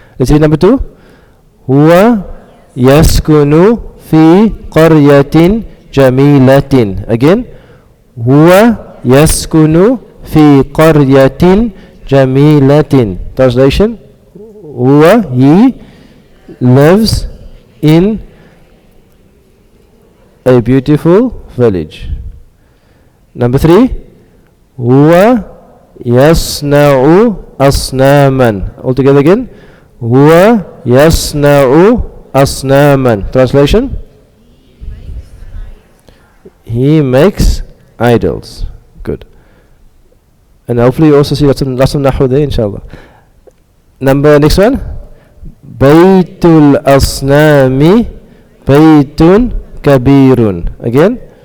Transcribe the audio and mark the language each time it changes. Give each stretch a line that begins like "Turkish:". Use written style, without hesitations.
English: Let's read number 2.
Arabic: Huwa yaskunu fi qaryatin jamilatin.
English: Again. Huwa
Arabic: يسكن في قرية جميلة.
English: Translation: he lives in a beautiful village. Number 3,
Arabic: هو يصنع أصناما.
English: All together again.
Arabic: هو يصنع أصناما.
English: Translation: he makes idols. Good. And hopefully you also see lots of Nahw there, inshallah. Next one.
Arabic: Baytul Asnami Baytun Kabirun.
English: Again.